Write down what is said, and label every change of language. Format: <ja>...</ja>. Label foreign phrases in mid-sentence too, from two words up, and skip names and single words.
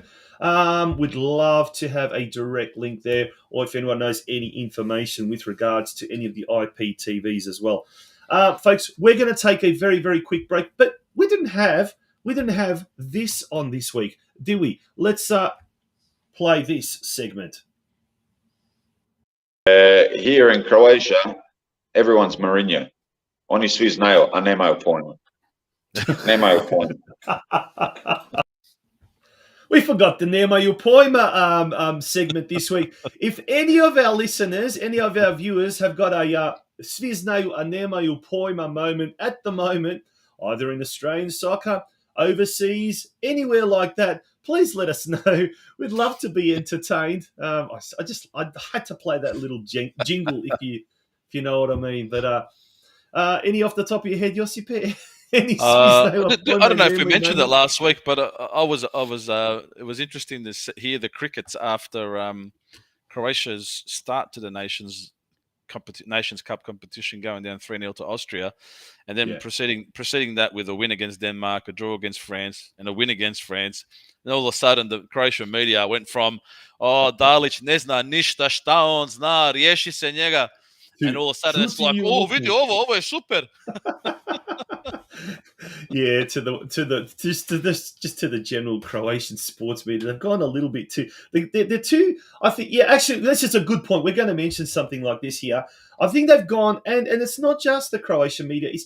<en>We'd love to have a direct link there, or if anyone knows any information with regards to any of the IPTVs as well. Folks, we're going to take a very, very quick break, but we didn't have this on this week, did we? Let's play this segment. Here in Croatia, everyone's Mourinho.</en> <hr>Oni svi znaju, a nemaju pojma. Nemaju pojma.</hr> <en>We forgot the Nemaju Pojma segment this week. If any of our listeners, any of our viewers have got a</en> <hr>svi znaju, a Nemaju Pojma</hr> <en>moment at the moment, either in Australian soccer, overseas, anywhere like that, please let us know. We'd love to be entertained. I had to play that little jingle if you know what I mean. But any off the top of your head, Josip? I don't know if we mentioned it last week, but it was interesting to hear the crickets after Croatia's start to the Nations Cup competition, going down 3-0 to Austria, and then preceding that with a win against Denmark, a draw against France, and a win against France. And all of a sudden, the Croatian media went from,</en> <hr>Dalić ne zna ništa, šta on zna, riješi se njega.</hr> <en>And all of a sudden, it's like,</en> <hr>vidi ovo je super.</hr> <en>Yeah, to the general Croatian sports media, they've gone a little bit too. They're too. I think. Yeah, actually, that's just a good point. We're going to mention something like this here. I think they've gone, and it's not just the Croatian media.</en>